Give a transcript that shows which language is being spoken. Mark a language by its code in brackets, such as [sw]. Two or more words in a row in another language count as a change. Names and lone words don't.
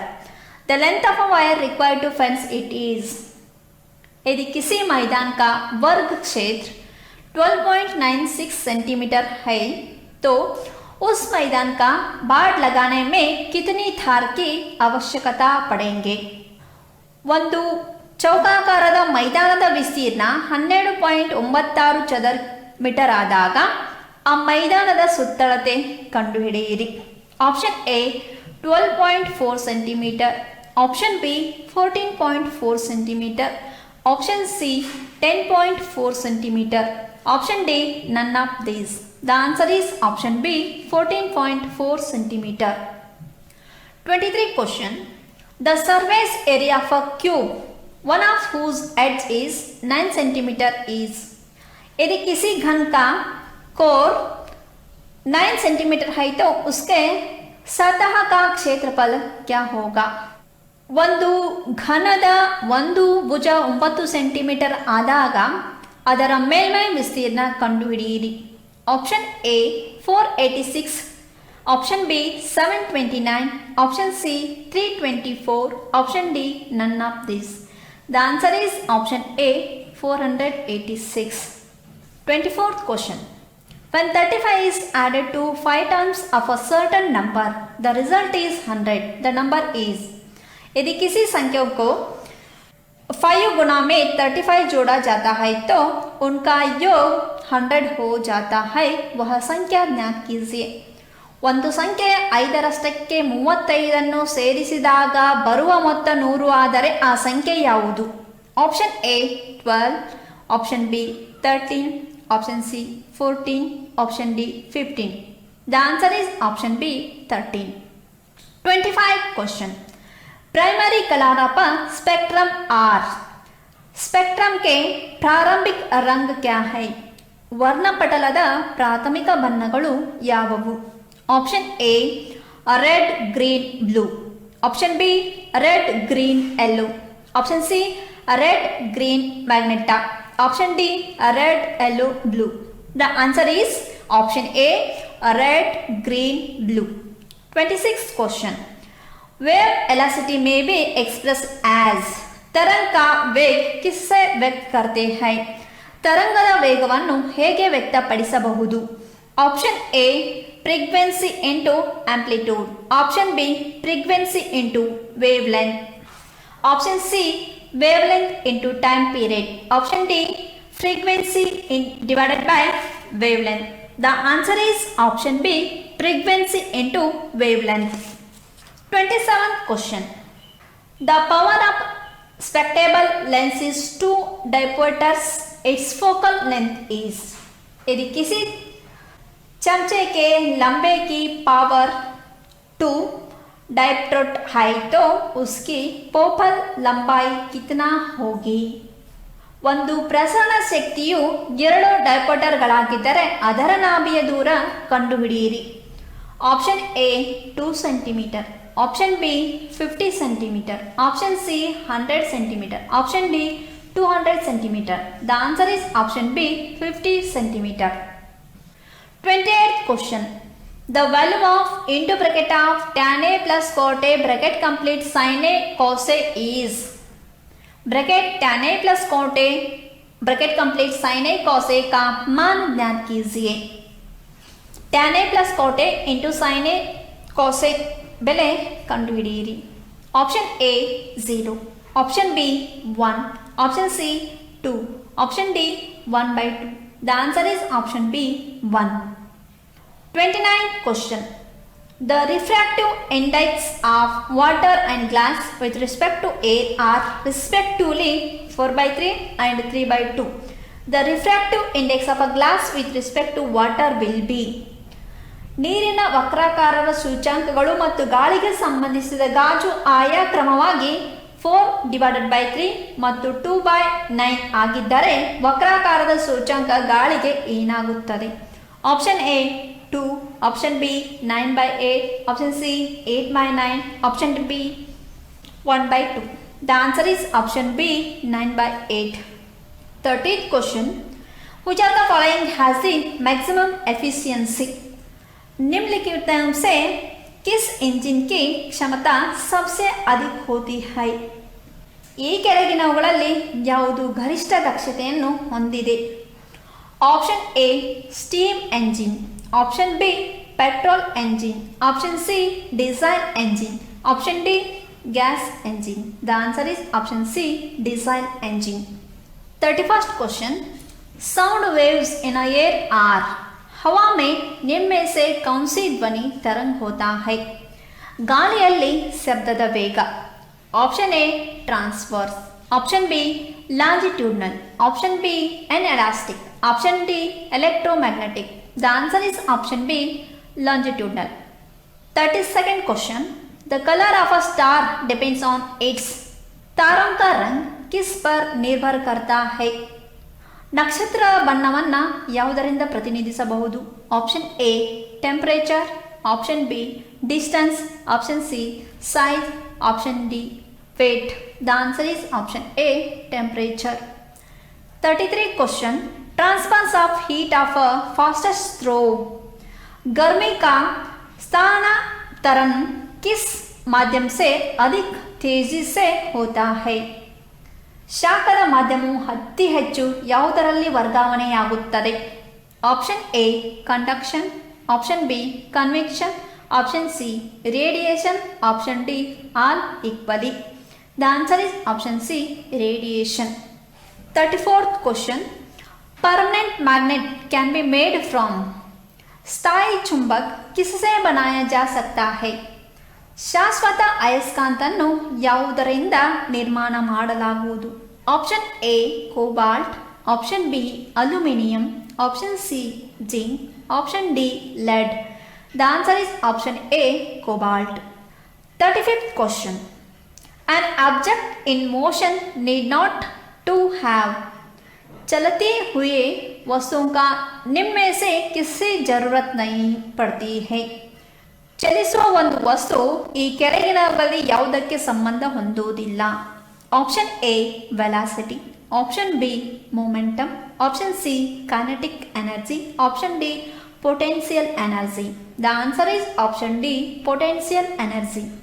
[en] The length of a wire required to fence it is. [hi] यदि किसी मैदान का वर्ग क्षेत्र 12.96 सेंटीमीटर है तो उस मैदान का बाड़ लगाने में कितनी तार की आवश्यकता पड़ेंगे? [kn] ಒಂದು ಚೌಕಾಕಾರದ ಮೈದಾನದ ವಿಸ್ತೀರ್ಣ 12.96 ಚದರ ಮೀಟರ್ ಆದಾಗ ಆ ಮೈದಾನದ ಸುತ್ತಳತೆ ಕಂಡುಹಿಡಿಯಿರಿ. [en] option A 12.4 centimeter, option B 14.4 centimeter, option C 10.4 centimeter, option D none of these. the answer is option B 14.4 centimeter. 23 question. The surface area of a cube, one of whose edge is 9 centimeter is. [hi] यदि किसी घन का कोर 9 सेंटीमीटर है तो उसके सतह का क्षेत्रफल क्या होगा? [kn] ಒಂದು ಘನದ ಒಂದು ಭುಜ 9 ಸೆಂಟಿಮೀಟರ್ ಆದಾಗ ಅದರ ಮೇಲ್ಮೈ ವಿಸ್ತೀರ್ಣ ಕಂಡುಹಿಡಿಯಿರಿ. [en] option A 486, option B 729, option C 324, option D none of this. the answer is option A 486. 24th question. When 35 is added to 5 terms of a certain number, the result is 100. The number is. [hi] यदि किसी संख्या को 5 गुना में 35 जोड़ा जाता है तो उनका योग 100 हो जाता है. वह संख्या ज्ञात कीजिए. [kn] ಒಂದು ಸಂಖ್ಯೆ 5ರಷ್ಟಕ್ಕೆ 35 ಸೇರಿಸಿದಾಗ ಬರುವ ಮೊತ್ತ 100 ಆದರೆ ಆ ಸಂಖ್ಯೆ ಯಾವುದು? [en] option A 12, option B 13, option C 14, option D 15. the answer is option B 13. 25 question. primary color of spectrum are. [hi] स्पेक्ट्रम के प्रारंभिक रंग क्या है? [kn] ವರ್ಣಪಟಲದ ಪ್ರಾಥಮಿಕ ಬಣ್ಣಗಳು ಯಾವುವು? [en] option A red green blue, option B red green yellow, option C red green magenta, option D red yellow blue. the answer is option A red green blue. 26th question. wave elasity may be express as. [hi] तरंग का वेग किससे व्यक्त करते हैं? [kn] तरंगದ ವೇಗವನ್ನು ಹೇಗೆ ವ್ಯಕ್ತಪಡಿಸಬಹುದು? [en] option A frequency into amplitude, option B frequency into wave length, option C wave length into time period, option D frequency divided by wave length. the answer is option B frequency into wave length. 27th question. The power of spectable lens is 2 diopters. Its focal length is. [hi] यदि किसी चमचे के लंबे की पावर 2 डायोप्टर है तो उसकी फोकल लंबाई कितना होगी? [kn] ಒಂದು ಪ್ರಸರಣ ಶಕ್ತಿಯು 2 ಡಯೋಪ್ಟರ್ಗಳಾಗಿದ್ದರೆ ಅದರ ನಾಭಿಯ ದೂರ ಕಂಡುಹಿಡಿಯಿರಿ. [en] option A 2 centimeter, option B 50 centimeter, option C 100 centimeter, option D 200 centimeter. the answer is option B 50 centimeter. 28th question. The value of into bracket of tan a plus cot a bracket complete sin a cos a is. bracket tan a plus cot a bracket complete sin a cos a [hi] का मान ज्ञात कीजिए. [en] tan a plus cot a into sin a cos a [kn] ಬೆಲೆ ಕಂಡುಹಿಡಿಯಿರಿ. [en] option A 0, option B 1, option C 2, option D 1/2. the answer is option B 1. 29th question. The refractive index of water and glass with respect to air are respectively 4/3 and 3/2. The refractive index of a glass with respect to water will be. [kn] ನೀರಿನ ವಕ್ರಾಕಾರದ ಸೂಚ್ಯಾಂಕಗಳು ಮತ್ತು ಗಾಳಿಗೆ ಸಂಬಂಧಿಸಿದ ಗಾಜು ಆಯಾ ಕ್ರಮವಾಗಿ 4/3 ಮತ್ತು 2/9 ಆಗಿದ್ದರೆ ವಕ್ರಾಕಾರದ ಸೂಚ್ಯಾಂಕ ಗಾಳಿಗೆ ಏನಾಗುತ್ತದೆ? [en] option A 2, option B 9/8, option C 8/9, option B 1/2. the answer is option B 9/8. 30th question. Which of the following has the maximum efficiency? [hi] निम्नलिखित में से किस इंजिन की क्षमता सबसे अधिक होती है? [kn] ಈ ಕೆಳಗಿನವುಗಳಲ್ಲಿ ಯಾವುದು ಗರಿಷ್ಠ ದಕ್ಷತೆಯನ್ನು ಹೊಂದಿದೆ? [en] option A steam engine, option B petrol engine, option C diesel engine, option D gas engine. The answer is option C, diesel engine. 31st question. Sound waves in a air are. [hi] हवा में निम्न से कौन सी ध्वनि तरंग होता है? [kn] ಗಾಳಿಯಲ್ಲಿ ಶಬ್ದದ ವೇಗ. [en] option A transverse, option B longitudinal, option B inelastic, option D electromagnetic. the answer is option B longitudinal. 32nd question. The color of a star depends on its. [hi] तारों का रंग किस पर निर्भर करता है? [kn] ನಕ್ಷತ್ರ ಬಣ್ಣವನ್ನು ಯಾವುದರಿಂದ ಪ್ರತಿನಿಧಿಸಬಹುದು? [en] option A temperature, option B distance, option C size, option D weight. the answer is option A temperature. 33 question. Transference of heat of a fastest throw. [hi] गर्मी का स्थानांतरण किस माध्यम से अधिक तेजी से होता है? [kn] ಶಾಖದ ಮಾಧ್ಯಮವು ಅತಿ ಹೆಚ್ಚು ಯಾವುದರಲ್ಲಿ ವರ್ಗಾವಣೆಯಾಗುತ್ತದೆ? [en] option A conduction, option B convection, option C radiation, option D all equally. the answer is option C radiation. 34th question. permanent magnet can be made from. [hi] स्थायी चुंबक किससे बनाया जा सकता है? [kn] ಶಾಶ್ವತ ಅಯಸ್ಕಾಂತವನ್ನು ಯಾವುದರಿಂದ ನಿರ್ಮಾಣ ಮಾಡಲಾಗುವುದು? [en] option A cobalt, option B aluminium, option C zinc, option D lead. the answer is option A cobalt. 35th question. An object in motion need not to have. [hi] चलते हुए वस्तुओं का निम्न में से किससे जरूरत नहीं पड़ती है? [kn] ಚಲಿಸುವ ಒಂದು ವಸ್ತು ಈ ಕೆಳಗಿನವರಲ್ಲಿ ಯಾವುದಕ್ಕೆ ಸಂಬಂಧ ಹೊಂದುವುದಿಲ್ಲ? [en] option A velocity, option B momentum, option C kinetic energy, option D potential energy. the answer is option D potential energy.